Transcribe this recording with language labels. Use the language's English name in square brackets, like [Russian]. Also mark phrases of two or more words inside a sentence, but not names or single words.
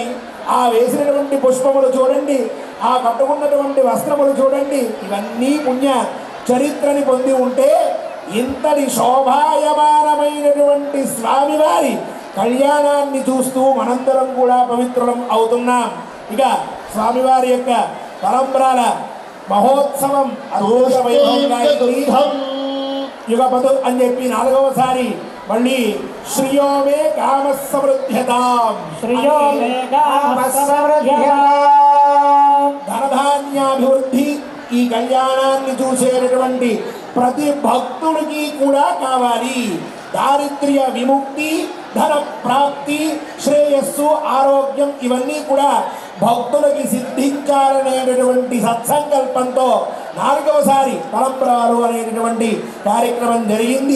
[Telugu] ఆ వేసినటువంటి పుష్పములు చూడండి, ఆ కట్టుకున్నటువంటి వస్త్రములు చూడండి, ఇవన్నీ పుణ్య చరిత్రని పొంది ఉంటే ఇంతటి శోభాయమానమైనటువంటి స్వామివారి కళ్యాణాన్ని చూస్తూ మనందరం కూడా పవిత్రులం అవుతున్నాం. ఇక స్వామివారి యొక్క తలంబ్రాల మహోత్సవం అద్భుత వైభవంగా అయింది. యుగపదు అని చెప్పి నాలుగవసారి మళ్ళీ [Sanskrit] శ్రియో మే కామ సమృద్ధ్యతాం. श्रियो मे कामः [Telugu] ధనధాన్యాభివృద్ధి ఈ కళ్యాణాన్ని చూసేటటువంటి ప్రతి భక్తుడికి కూడా కావాలి. దారిద్ర్య విముక్తి, ధన ప్రాప్తి, శ్రేయస్సు, ఆరోగ్యం ఇవన్నీ కూడా భక్తులకి సిద్ధించాలనేటటువంటి సత్సంకల్పంతో నాలుగవసారి తలంబ్రాలు అనేటటువంటి కార్యక్రమం జరిగింది.